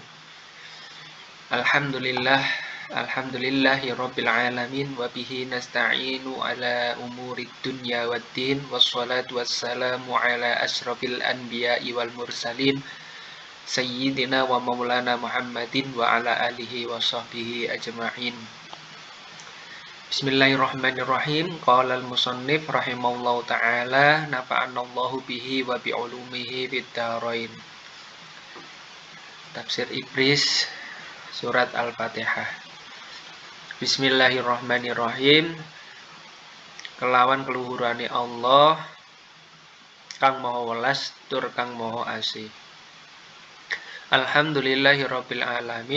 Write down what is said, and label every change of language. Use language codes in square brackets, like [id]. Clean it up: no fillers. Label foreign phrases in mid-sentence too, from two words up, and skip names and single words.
[ar] الحمد لله، الحمد لله رب العالمين وبه نستعين على أمور الدنيا والدين والصلاة والسلام على أشرف الأنبياء والمرسلين سيدنا ومولانا محمد وعلى آله وصحبه أجمعين. بسم الله الرحمن الرحيم. قال المصنف رحمه الله تعالى نفعنا الله به وبعلومه في الدارين. [jv] Tafsir Ibris surat Al-Fatihah. [ar] بسم الله الرحمن الرحيم. [jv] Kelawan keluhurane Allah kang maha welas tur kang maha asih. [ar] الحمد لله رب العالمين.